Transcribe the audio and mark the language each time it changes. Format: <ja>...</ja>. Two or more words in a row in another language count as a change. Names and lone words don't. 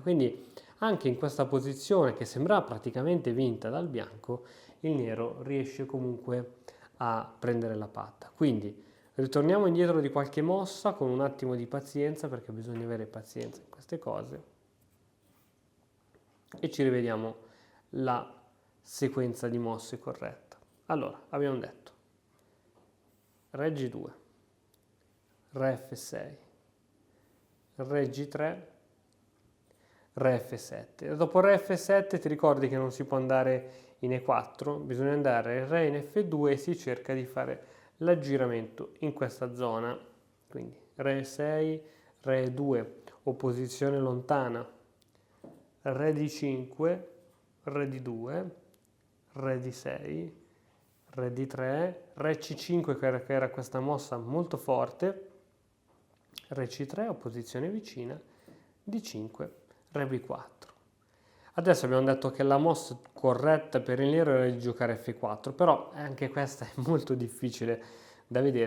<it>Quindi anche in questa posizione che sembra praticamente vinta dal bianco, il nero riesce comunque a prendere la patta. Quindi ritorniamo indietro di qualche mossa con un attimo di pazienza, perché bisogna avere pazienza in queste cose, e ci rivediamo la sequenza di mosse corretta. Allora, abbiamo detto re G2, re F6, re G3, re F7. E dopo re F7 ti ricordi che non si può andare in E4, bisogna andare re in F2 e si cerca di fare l'aggiramento in questa zona. Quindi re 6, re 2, opposizione lontana, re D5, re D2, re D6, re D3, re C5 che era questa mossa molto forte, re C3, opposizione vicina, D5, re B4. Adesso abbiamo detto che la mossa corretta per il nero era di giocare F4, però anche questa è molto difficile da vedere.</it>